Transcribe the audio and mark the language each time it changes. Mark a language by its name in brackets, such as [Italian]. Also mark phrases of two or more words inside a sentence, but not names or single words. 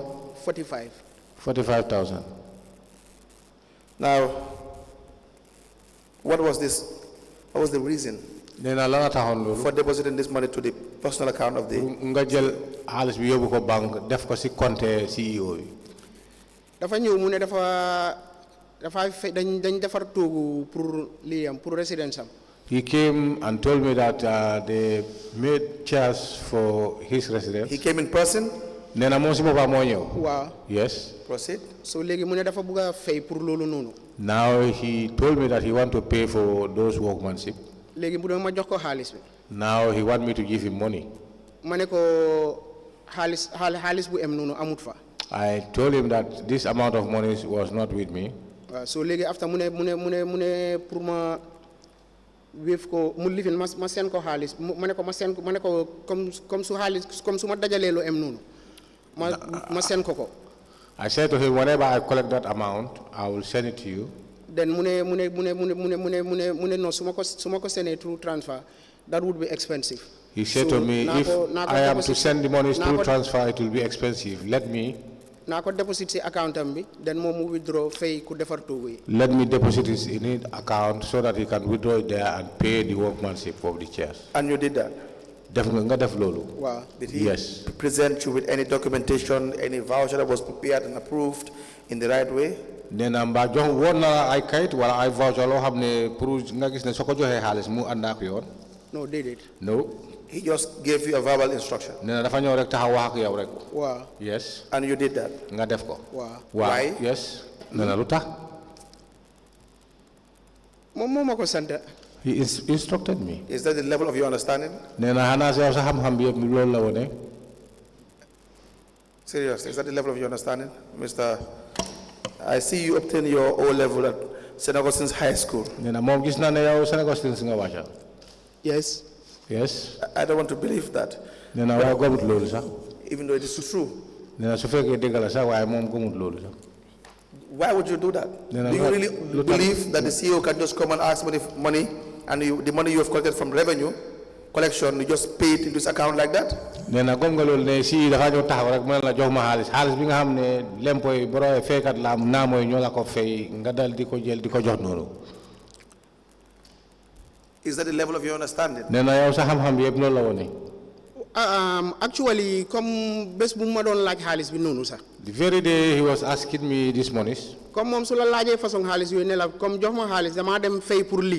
[English] 45. 45,000. Now, what was the reason for depositing this money to the personal account of the CEO? [Wolof] Dafa ñew mu ne dafa dañ defar togu pour liam pour residence am. [English] He came and told me that they made chairs for his residence. He came in person? Wow. Yes. Proceed. [Wolof] So legi mu ne dafa bëgga fay pour lolu nonu. [English] Now he told me that he want to pay for those workmanship. [Wolof] Legi bu do ma jox ko xaliss bi. [English] Now he want me to give him money. [Wolof] Mané ko xaliss bu em nonu amut fa. [English] I told him that this amount of money was not with me. [Wolof] So legi after mu ne pour ma wéef ko mu lifin ma sen ko xaliss mané ko comme su xaliss comme su ma dajalé lu em nonu. Ma sen ko. [English] I said to him, whenever I collect that amount, I will send it to you. Then [Wolof] no sumako [English] send it through transfer, that would be expensive. He said to me, if I am to send the money through transfer, it will be expensive. Let me [Wolof] na ko deposit si account am bi then mom mu withdraw fay ku defar togu yi. [English] Let me deposit it in his account so that he can withdraw it there and pay the workmanship of the chairs. And you did that? Wow. Did he yes. present you with any documentation, any voucher that was prepared and approved in the right way? [Wolof] Nena mba jox won na ay kayit wala ay voucher lo xamne pour nga gis ne soko joxe xaliss mu and ak yoon. [English] No, did it? No. He just gave you a verbal instruction. [Wolof] Nena dafa ñew rek taxaw wax ak yow rek. [English] Wow. Yes. And you did that? [Wolof] Nga def ko. [English] Wow. Why? [Wolof] Yes. Nena lutax? Mom momako sante. [English] He instructed me. Is that the level of your understanding? [Wolof] Nena hana sa xam-xam bi yeb lool la woné. [English] Seriously, is that the level of your understanding, Mr. I see you obtain your O level at St. Augustine's High School. [Wolof] Nena mom gis na ne yow St. Augustine's nga wacha. [English] Yes. Yes. I don't want to believe that. [Wolof] Nena wa gomut loolu sax. [English] Even though it is true. [Wolof] Nena su fekkee dëgg la sax waaye moom gomut loolu sax. [English] Why would you do that? Do you really believe that the CEO can just come and ask money and the money you have collected from revenue collection, you just pay it into his account like that? [Wolof] Nena gom nga loolu ne si dafa ñëw taxaw rek mën la jox ma xaalis bi nga xam ne lempo yi boro faykat la naa mooy ñoo la ko fay nga dal di ko jël di ko jox noonu. [English] Is that the level of your understanding? [Wolof] Nena yow sa xam-xam bi yëpp loolu la woon. Actually, comme bés bu ma doon laaj xaalis bi noonu sax. [English] The very day he was asking me this money. [Wolof] Comme moom su la laajee façon xaalis yooyu ne la comme jox ma xaalis damaa dem fay pour lii.